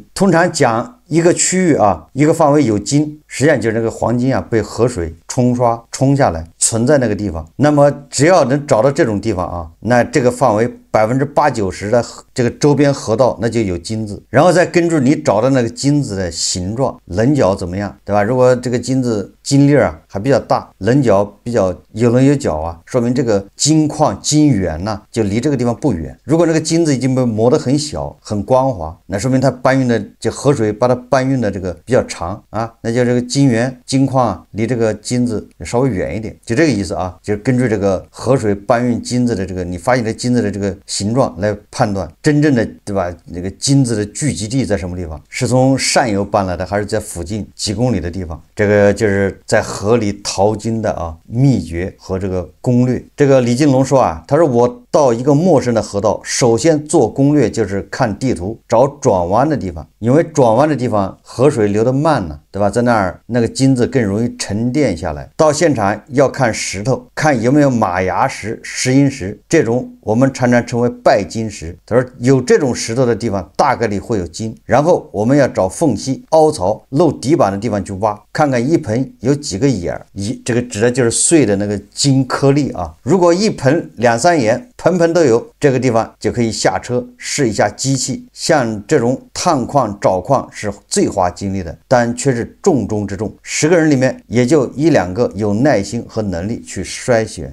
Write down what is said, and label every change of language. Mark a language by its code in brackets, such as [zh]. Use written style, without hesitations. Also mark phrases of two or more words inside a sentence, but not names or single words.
[zh] 通常講一個區域一個範圍有金，實際上就是那個黃金被河水沖刷沖下來，存在那個地方。那麼只要能找到這種地方那這個範圍 80%-90%的這個周邊河道那就有金子，然後再根據你找的那個金子的形狀、稜角怎麼樣，對吧？如果這個金子金粒啊還比較大，稜角比較有稜有角啊，說明這個金礦金源呢就離這個地方不遠。如果那個金子已經被磨得很小、很光滑，那說明它搬運的这河水把它搬運的这個比較長啊，那就這個金源金礦啊離這個金子稍微遠一點，就這個意思啊。就是根據這個河水搬運金子的這個你發現的金子的這個形狀來判斷真正的，對吧？那個金子的聚集地在什麼地方？是從上游搬來的，還是在附近幾公里的地方？這個就是在河裡淘金的啊秘訣和這個攻略。這個李金龍說啊，他說我到一個陌生的河道，首先做攻略就是看地圖，找轉彎的地方，因為轉彎的地方河水流得慢呢，對吧？在那兒那個金子更容易沉澱下來。到現場要看石頭，看有沒有馬牙石、石英石，這種我們常常稱為拜金石。他說有這種石頭的地方大概率會有金，然後我們要找縫隙、凹槽、漏底板的地方去挖，看看一盆有幾個眼兒，這個指的就是碎的那個金顆粒啊。如果一盆2-3眼，盆盆都有，这个地方就可以下車試一下機器。像這種探礦找礦是最花精力的，但卻是重中之重。10個人裡面也就1-2個有耐心和能力去篩選。